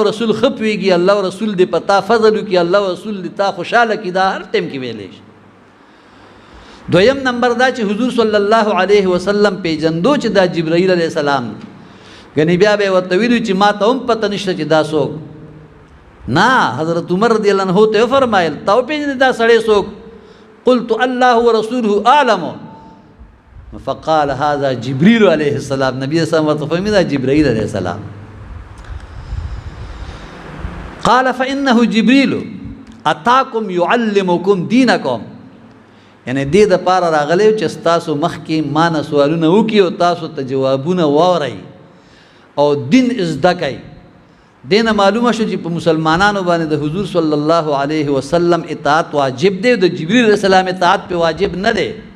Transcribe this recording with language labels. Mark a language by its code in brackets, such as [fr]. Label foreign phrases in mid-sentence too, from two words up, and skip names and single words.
[ps] رسول ښه پوهېږي الله او رسول دې په تا فضل وکړي الله او رسول دې تا خوشحاله کړي دا هر ټیم کې ویلی شي دویم نمبر دا چې حضور [ar] صلی الله علیه وسلم [ps] پیژندو چې دا جبرائیل [ar] علیه السلام [ps] ګنې بیا به یې ورته ویلي چې ما ته هم پته نشته چې دا څوک نه حضرت عمر [ar] رضی الله عنه [ps] ته فرمایل تا وپېژنې دا سړی څوک [ar] قلت الله ورسوله اعلم فقال هذا جبريل علیه السلام [ps] نبی [ar] صلی الله علیه وسلم [ps] ورته دا جبرائیل [ar] علیه السلام قال فإنه جبريل اتاكم يعلمكم دينكم [ps] یعنی دې د پاره راغلی چې ستاسو مخکې ما نه سوالونه وکړي او تاسو ته جوابونه واورئ او دین زده کوئ دې نه معلومه شو چې په مسلمانانو باندې د حضور [ar] صلی الله علیه وسلم [ps] اطاعت واجب دی د جبرئیل [ar] علیه السلام [ps] اطاعت په واجب نه دی